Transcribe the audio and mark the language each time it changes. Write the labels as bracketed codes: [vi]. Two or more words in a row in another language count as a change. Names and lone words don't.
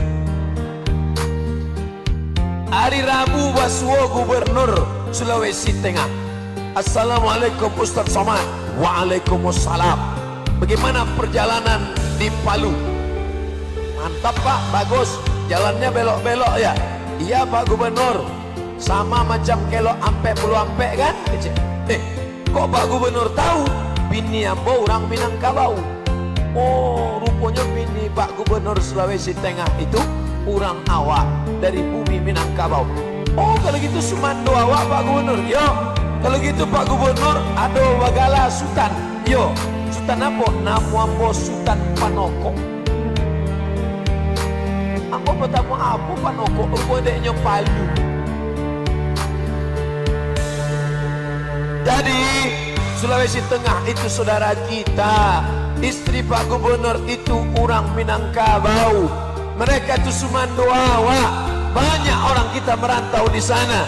[id] Hari Rabu Wasuo Gubernur Sulawesi Tengah. Assalamualaikum Ustaz Somad. Waalaikumsalam. Bagaimana perjalanan di Palu? Mantap Pak, bagus. Jalannya belok-belok ya? Iya Pak Gubernur. Sama macam kelok ampe puluh ampe kan? Kok Pak Gubernur tahu? [min] Bini ambo [id] orang Minangkabau. Oh, rupanya bini Pak Gubernur Sulawesi Tengah itu [min] orang awak [id] dari bumi Minangkabau. [min] Oh, kalau gitu Sumando awak Pak Gubernur. Yo, kalau gitu Pak Gubernur, ado bagala Sultan. Yo, Sultan apa? Namu ambo Sultan Panoko. Ambo pertama apa Panoko? Ambo deknya Palu. [id] Jadi Sulawesi Tengah itu saudara kita. Istri Pak Gubernur itu orang Minangkabau. Mereka itu [min] Sumando awak. [id] Banyak orang kita merantau di sana.